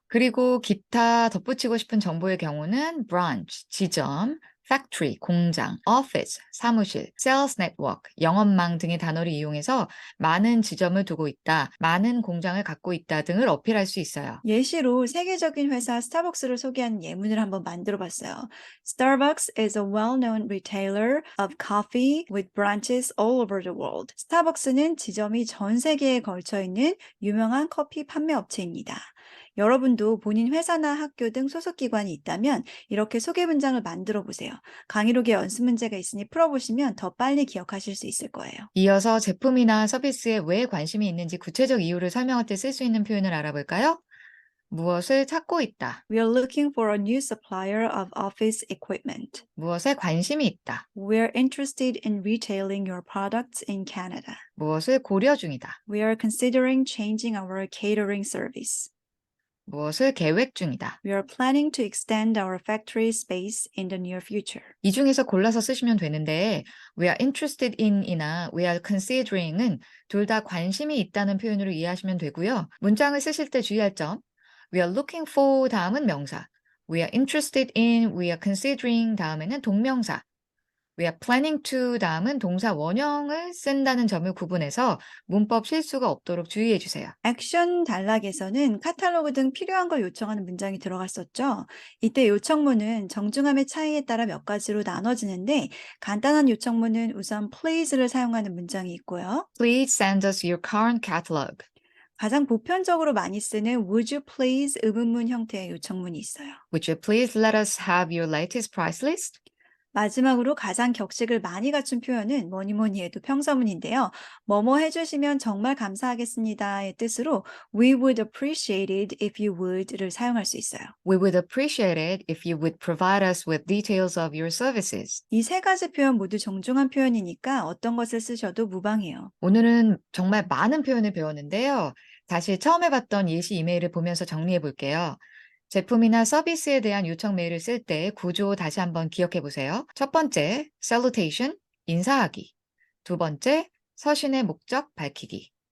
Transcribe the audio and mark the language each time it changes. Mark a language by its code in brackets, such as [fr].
[ko] 그리고 기타 덧붙이고 싶은 정보의 경우는 branch, 지점, factory, 공장, office, 사무실, sales network, 영업망 등의 단어를 이용해서 많은 지점을 두고 있다, 많은 공장을 갖고 있다 등을 어필할 수 있어요. 예시로 세계적인 회사 스타벅스를 소개하는 예문을 한번 만들어 봤어요. [en] Starbucks is a well-known retailer of coffee with branches all over the world. [ko] 스타벅스는 지점이 전 세계에 걸쳐 있는 유명한 커피 판매 업체입니다. 여러분도 본인 회사나 학교 등 소속 기관이 있다면 이렇게 소개 문장을 만들어 보세요. 강의록에 연습 문제가 있으니 풀어보시면 더 빨리 기억하실 수 있을 거예요. 이어서 제품이나 서비스에 왜 관심이 있는지 구체적 이유를 설명할 때 쓸 수 있는 표현을 알아볼까요? 무엇을 찾고 있다. [en] We are looking for a new supplier of office equipment. [ko] 무엇에 관심이 있다. [en] We're interested in retailing your products in Canada. [ko] 무엇을 고려 중이다. [en] We are considering changing our catering service. [ko] 무엇을 계획 중이다. [en] We are planning to extend our factory space in the near future. [ko] 이 중에서 골라서 쓰시면 되는데 [en] we are interested in [ko] 이나 [en] we are considering [ko] 은 둘 다 관심이 있다는 표현으로 이해하시면 되고요. 문장을 쓰실 때 주의할 점 [en] we are looking for [ko] 다음은 명사 [en] we are interested in, we are considering [ko] 다음에는 동명사 [en] we are planning to [ko] 다음은 동사 원형을 쓴다는 점을 구분해서 문법 실수가 없도록 주의해 주세요. 액션 단락에서는 카탈로그 등 필요한 걸 요청하는 문장이 들어갔었죠. 이때 요청문은 정중함의 차이에 따라 몇 가지로 나눠지는데 간단한 요청문은 우선 please를 사용하는 문장이 있고요. [en] Please send us your current catalog. [ko] 가장 보편적으로 많이 쓰는 [en] would you please [ko] 의문문 형태의 요청문이 있어요. [en] Would you please let us have your latest price list? [ko] 마지막으로 가장 격식을 많이 갖춘 표현은 뭐니 뭐니 해도 평서문인데요. 뭐뭐 해주시면 정말 감사하겠습니다의 뜻으로 [en] we would appreciate it if you would [ko] 를 사용할 수 있어요. [en] We would appreciate it if you would provide us with details of your services. [ko] 이 세 가지 표현 모두 정중한 표현이니까 어떤 것을 쓰셔도 무방해요. 오늘은 정말 많은 표현을 배웠는데요. 다시 처음 해봤던 예시 이메일을 보면서 정리해 볼게요. 제품이나 서비스에 대한 요청 메일을 쓸 때 구조 다시 한번 기억해 보세요. 첫 번째, salutation, 인사하기. 두 번째, 서신의 목적 밝히기.